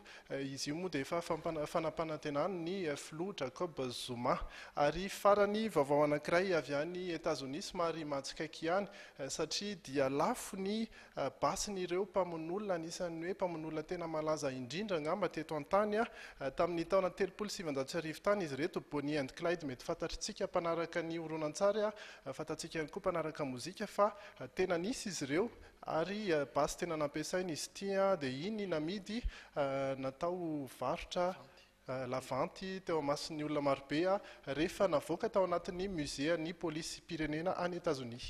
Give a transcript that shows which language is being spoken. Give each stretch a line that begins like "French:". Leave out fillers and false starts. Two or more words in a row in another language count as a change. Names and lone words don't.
Malagasy: Izy io moa dia efa fanampanantenany ny filoha Jacob Zuma ary farany vaovao anankiray avy any Etazonia somary matsikaiky ihany satria dia lafo ny basin'ireo mpamon'olona anisan'ny hoe mpamon'olona tena malaza indrindra angamba teto an-tany tamin'ny taona 1700 tany izy reto. Bonnie and Clyde mety fantatritsika mpanaraka ny horonan-tsary fantatsika ihany koa mpanaraka mozika fa tena nisy izy ireo ary basy tena nampiasaina izy ity dia iny namidy natao varotra lavanty teo amasin'ny olona marobe rehefa navoaka tao anatin'ny musée ny polisy pirenena any Etazonia.